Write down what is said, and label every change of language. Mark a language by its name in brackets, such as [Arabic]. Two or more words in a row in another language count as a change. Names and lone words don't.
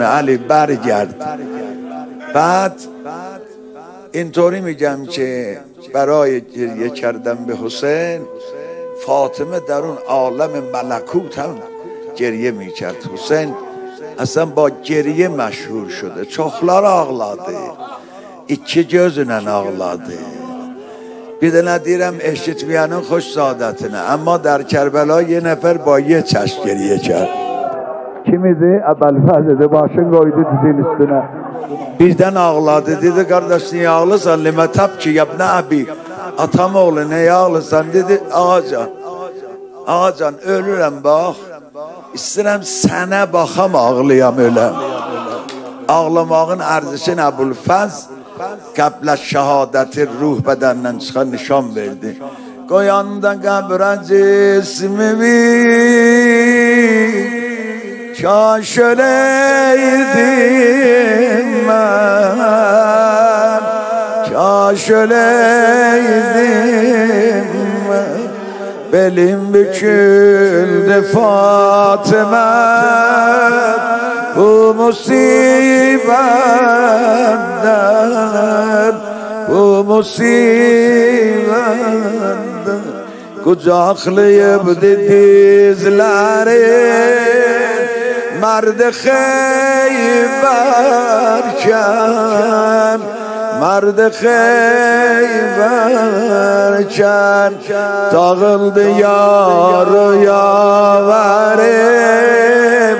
[Persian] علی برگرد. بعد اینطوری میگم که برای گریه کردن به حسین، فاطمه در اون عالم ملکوت هم گریه میکرد. حسین اصلا با گریه مشهور şudur. [Azerbaijani] Çoxlar ağladı. İki gözünlə ağladı. Bir de ne deyirəm, eşitmeyenin hoş saadetine. Ama der Kerbela yine nefer [Persian] با یه چشم گریه کرد. [Azerbaijani] Kim idi? Əbəlfəzdir. [Turkish] Başını koydu dizin üstüne. [Azerbaijani] Birden ağladı. [Turkish] Dedi kardeş niye ağlırsan? [Arabic] لم تبكي يا ابن أبي. [Azerbaijani] Atam oğlu neye ağlırsan? Dedi ağacan. Ağacan ölürəm bax. İstəyirəm sənə baxam ağlayam öləm. Ağlamağın ərzişini Əbülfəz qəblə şəhadəti ruh bədəndən çıxan nişan verdi. Qoyanda qəbrə cismimi kaş öləydim mən, kaş öləydim mən. [Turkish] Belim büküldü Fatıma, bu musibetler, bu musibetler. Kucaklayıp dizleri merdi Xeyberken, merdi Xeyberken dağıldı yarı yaverim.